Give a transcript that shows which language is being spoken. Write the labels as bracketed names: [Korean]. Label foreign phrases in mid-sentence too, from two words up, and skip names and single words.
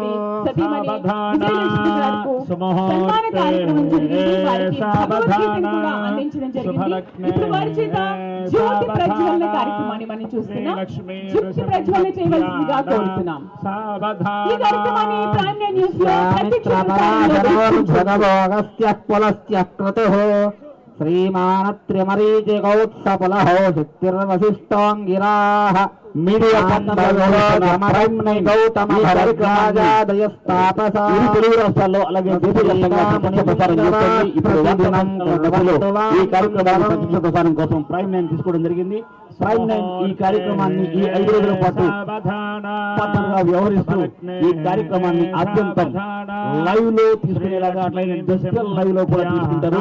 [Sanskrit] सावधान सुमुहूर्ते सावधान शुभलग्ने सावधान श्रीलक्ष्मी नृसिंहध्यान सावधान। भगवोगस्त्यः पुलस्त्यः क्रतुः श्रीमानत्र्यमरीचिकौत्सपुलहो शक्तिर्वसिष्ठोऽङ्गिराः [Telugu] రాష్ట్రాల్లో అలాగే ఈ కార్యక్రమాన్ని ప్రసారం కోసం ప్రైమ్ 9 తీసుకోవడం జరిగింది. ప్రైమ్ 9 ఈ కార్యక్రమాన్ని ఈ 5 రోజుల పాటు పాత్రగా వ్యవహరిస్తూ ఈ కార్యక్రమాన్ని ఆద్యంతం లైవ్ లో తీసుకునేలాగా అట్లయితే [English] digital live [Telugu] లో కూడా తీసుకుంటారు.